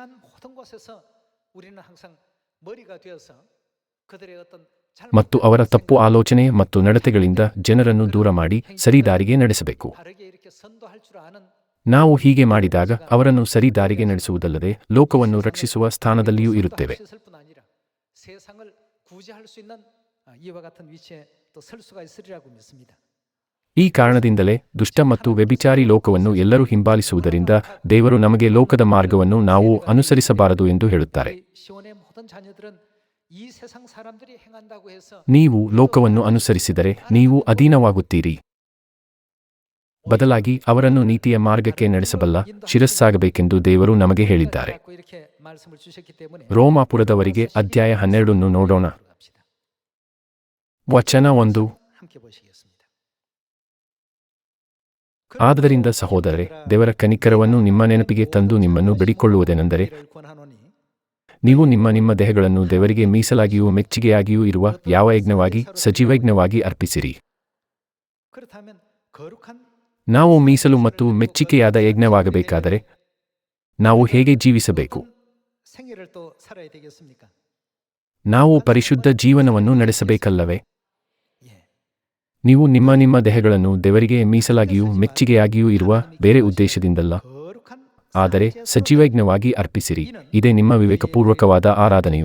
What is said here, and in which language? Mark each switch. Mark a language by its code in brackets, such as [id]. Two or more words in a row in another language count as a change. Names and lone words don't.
[kn] ಮತ್ತು ಅವರ ತಪ್ಪು ಆಲೋಚನೆ ಮತ್ತು ನಡತೆಗಳಿಂದ ಜನರನ್ನು ದೂರ ಮಾಡಿ ಸರಿದಾರಿಗೆ ನಡೆಸಬೇಕು. ನಾವು ಹೀಗೆ ಮಾಡಿದಾಗ ಅವರನ್ನು ಸರಿ ದಾರಿಗೆ ನಡೆಸುವುದಲ್ಲದೆ ಲೋಕವನ್ನು ರಕ್ಷಿಸುವ ಸ್ಥಾನದಲ್ಲಿಯೂ ಇರುತ್ತೇವೆ. [ko] 세상을 구제할 수 있는 이와 같은 위치에 또 설 수가 있으리라고 믿습니다. [kn] ಈ ಕಾರಣದಿಂದಲೇ ದುಷ್ಟ ಮತ್ತು ವ್ಯಭಿಚಾರಿ ಲೋಕವನ್ನು ಎಲ್ಲರೂ ಹಿಂಬಾಲಿಸುವುದರಿಂದ ದೇವರು ನಮಗೆ ಲೋಕದ ಮಾರ್ಗವನ್ನು ನಾವು ಅನುಸರಿಸಬಾರದು ಎಂದು ಹೇಳುತ್ತಾರೆ. [ko] 시온의 모든 자녀들은 이 세상 사람들이 행한다고 해서 [kn] ನೀವು ಲೋಕವನ್ನು ಅನುಸರಿಸಿದರೆ ನೀವು ಅಧೀನವಾಗುತ್ತೀರಿ. ಬದಲಾಗಿ ಅವರನ್ನು ನೀತಿಯ ಮಾರ್ಗಕ್ಕೆ ನಡೆಸಬಲ್ಲ ಶಿರಸ್ಸಾಗಬೇಕೆಂದು ದೇವರು ನಮಗೆ ಹೇಳಿದ್ದಾರೆ. [ko] 이렇게 말씀을 주셨기 때문에 [kn] ರೋಮಾಪುರದವರಿಗೆ ಅಧ್ಯಾಯ 12 ನೋಡೋಣ. ವಚನ 1. [ko] 함께 보시겠습니다. [kn] ಆದ್ದರಿಂದ ಸಹೋದರರೇ, ದೇವರ ಕನಿಕರವನ್ನು ನಿಮ್ಮ ನೆನಪಿಗೆ ತಂದು ನಿಮ್ಮನ್ನು ಬೇಡಿಕೊಳ್ಳುವುದೇನೆಂದರೆ, ನೀವು ನಿಮ್ಮ ನಿಮ್ಮ ದೇಹಗಳನ್ನು ದೇವರಿಗೆ ಮೀಸಲಾಗಿಯೂ ಮೆಚ್ಚಿಗೆಯಾಗಿಯೂ ಇರುವ ಯಾವ ಯಜ್ಞವಾಗಿ ಸಜೀವಯಜ್ಞವಾಗಿ ಅರ್ಪಿಸಿರಿ. [ko] 그렇다면 거룩한 [kn] ನಾವು ಮೀಸಲು ಮತ್ತು ಮೆಚ್ಚಿಕೆಯಾದ ಯಜ್ಞವಾಗಬೇಕಾದರೆ ನಾವು ಹೇಗೆ ಜೀವಿಸಬೇಕು? [ko] 생애를 또 살아야 되겠습니까? [kn] ನಾವು ಪರಿಶುದ್ಧ ಜೀವನವನ್ನು ನಡೆಸಬೇಕಲ್ಲವೇ? [ko] 예. [kn] ನೀವು ನಿಮ್ಮ ನಿಮ್ಮ ದೇಹಗಳನ್ನು ದೇವರಿಗೆ ಮೀಸಲಾಗಿಯೂ ಮೆಚ್ಚಿಗೆಯಾಗಿಯೂ ಇರುವ ಬೇರೆ ಉದ್ದೇಶದಿಂದಲ್ಲ, [ko] 거룩한 [kn] ಆದರೆ ಸಜೀವಯಜ್ಞವಾಗಿ ಅರ್ಪಿಸಿರಿ. ಇದೇ ನಿಮ್ಮ ವಿವೇಕಪೂರ್ವಕವಾದ ಆರಾಧನೆಯು.